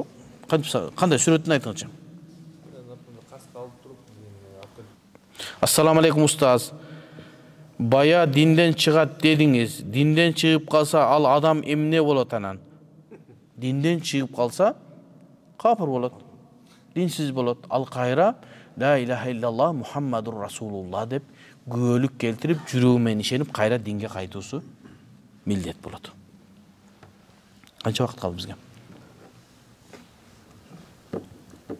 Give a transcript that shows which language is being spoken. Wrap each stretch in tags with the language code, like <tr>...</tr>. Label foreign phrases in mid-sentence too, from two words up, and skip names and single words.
<ky>Кандай сүрөтүн айтыңызчы.</ky> <ar>السلام عليكم</ar> <ky>устаз. Бая динден чыгат дедиңиз. Динден чыгып калса, ал адам эмне болот анан? Динден чыгып калса, кафир болот. Динсиз болот. Ал кайра</ky> <ar>لا إله إلا الله محمد رسول الله</ar> <ky>деп күбөлүк келтирип, жүрөгү менен ишенип, кайра динге кайтуусу милдет болот. Канча вакыт калды бизге?</ky>